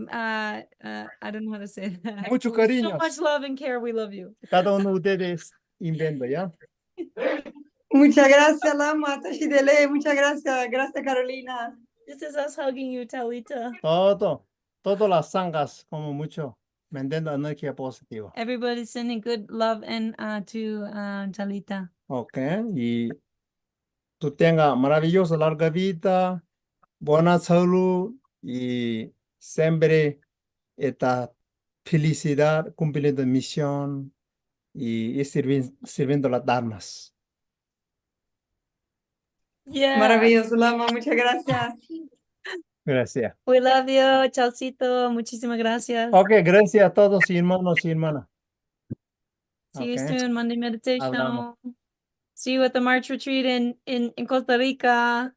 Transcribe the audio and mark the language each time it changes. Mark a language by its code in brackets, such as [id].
[en] I don't know how to say that. [es] Mucho [en] With so [es] cariños. [en] much love and care, we love you. [es] Cada uno de ustedes inventa, ¿ya? Muchas gracias, Lama, Tashidele. Muchas gracias. Gracias, Carolina. [en] This is us hugging you, Talita. [es] Todas las sangas, como mucho, mandando energía positiva. [en] Everybody's sending good love and to Talita. [es] Ok, y tú tengas maravillosa larga vida, buena salud y siempre esta felicidad cumpliendo misión y sirviendo las dharmas. [en] Yeah. [es] Maravilloso, Lama. Muchas gracias. Gracias. [en] We love you, Chalcito. [es] Muchísimas gracias. Ok, gracias a todos y hermanos y hermanas. [en] See you Okay. soon, Monday meditation. [es] Hablamos. [en] See you at the March retreat in Costa Rica.